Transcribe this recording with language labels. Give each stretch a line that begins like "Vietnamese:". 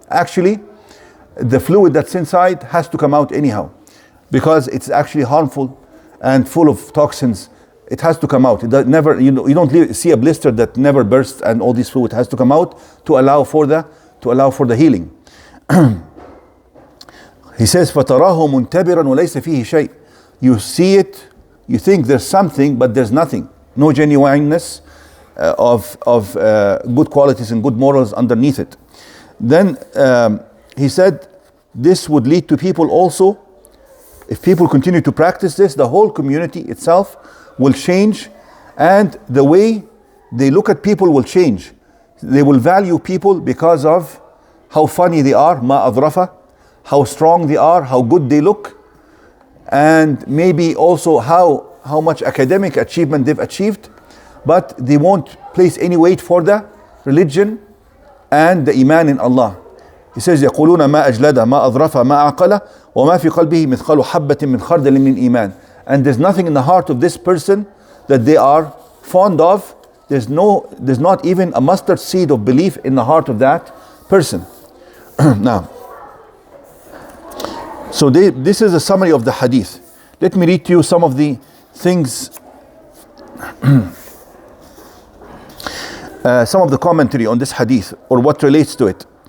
English: Actually, the fluid that's inside has to come out anyhow, because it's actually harmful and full of toxins. It has to come out. It never, you don't see a blister that never bursts, and all this fluid has to come out to allow for the healing. He says,
Arabic: فَتَرَاهُ مُنْتَبِرًا وَلَيْسَ فِيهِ شَيْءٍ.
English: You see it, you think there's something, but there's nothing. No genuineness of good qualities and good morals underneath it. Then he said, this would lead to people also, if people continue to practice this, the whole community itself will change, and the way they look at people will change. They will value people because of how funny they are,
Arabic: ma adrafa,
English: how strong they are, how good they look, and maybe also how much academic achievement they've achieved, but they won't place any weight for the religion and the Iman in Allah. He says,
Arabic: يقولون ما أجلد ما أظرف ما أعقل وما في قلبه مثقال حبة من خردل من إيمان.
English: And there's nothing in the heart of this person that they are fond of. There's not even a mustard seed of belief in the heart of that person. Now, so this is a summary of the hadith. Let me read to you some of the things, some of the commentary on this hadith, or what relates to it.